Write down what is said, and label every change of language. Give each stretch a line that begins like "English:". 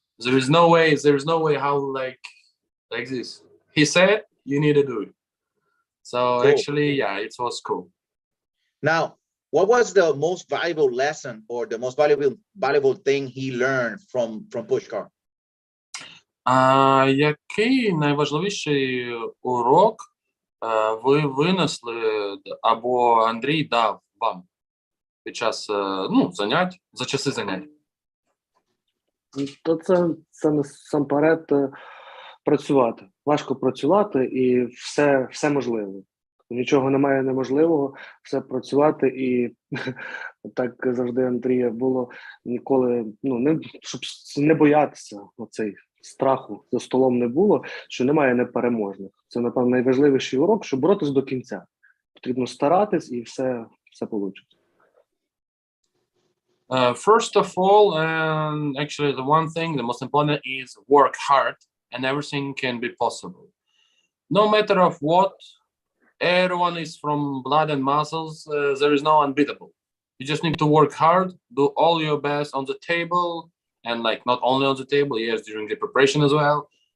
English: There is no way how like this. He said, you need to do it. So cool. Actually, yeah, it was cool. Now, what was the most valuable lesson or the most valuable thing he learned from Pushkar?
Ukrainian: Який найважливіший урок ви винесли або Андрій дав вам під час занять, за часи занять? То це насамперед працювати. Важко працювати і все можливо. Нічого немає неможливого, все працювати. І так завжди Андрія було ніколи, щоб не боятися оцей страху за столом не було, що немає непереможних. Це, напевно, найважливіший урок, щоб боротись до кінця. Потрібно старатись і все вийде.
English: First of all, and actually the one thing, the most important is work hard and everything can be possible. No matter of what, everyone is from blood and muscles, there is no unbeatable. You just need to work hard, do all your best on the table, and not only on the table, yes, during the preparation as well.